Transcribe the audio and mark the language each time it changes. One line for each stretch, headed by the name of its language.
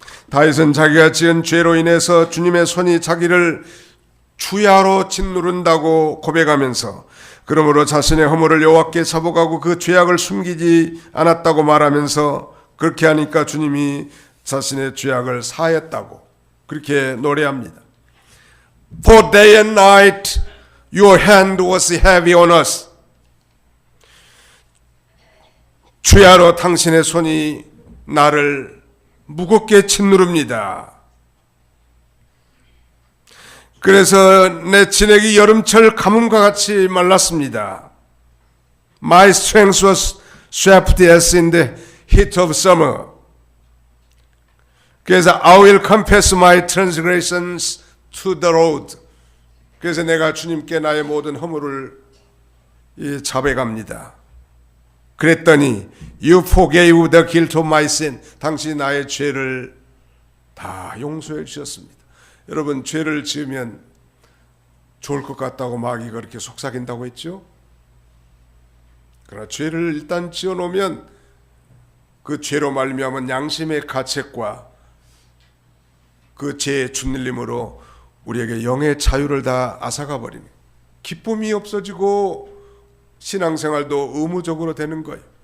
Korean: 다윗은 자기가 지은 죄로 인해서 주님의 손이 자기를 주야로 짓누른다고 고백하면서, 그러므로 자신의 허물을 여호와께 자복하고 그 죄악을 숨기지 않았다고 말하면서, 그렇게 하니까 주님이 자신의 죄악을 사했다고 그렇게 노래합니다.
English: For day and night your hand was heavy on us.
Korean: 주야로 당신의 손이 나를 무겁게 짓누릅니다. 그래서 내 진액이 여름철 가뭄과 같이 말랐습니다.
English: My strength was swept as in the heat of summer.
Korean: 그래서
English: I will confess my transgressions to the Lord.
Korean: 그래서 내가 주님께 나의 모든 허물을 자백합니다. 그랬더니
English: You forgave the guilt of my sin.
Korean: 당신이 나의 죄를 다 용서해 주셨습니다. 여러분, 죄를 지으면 좋을 것 같다고 마귀가 그렇게 속삭인다고 했죠? 그러나 죄를 일단 지어놓으면 그 죄로 말미암은 양심의 가책과 그 죄의 주눌림으로 우리에게 영의 자유를 다 앗아가 버리는, 기쁨이 없어지고 신앙생활도 의무적으로 되는 거예요.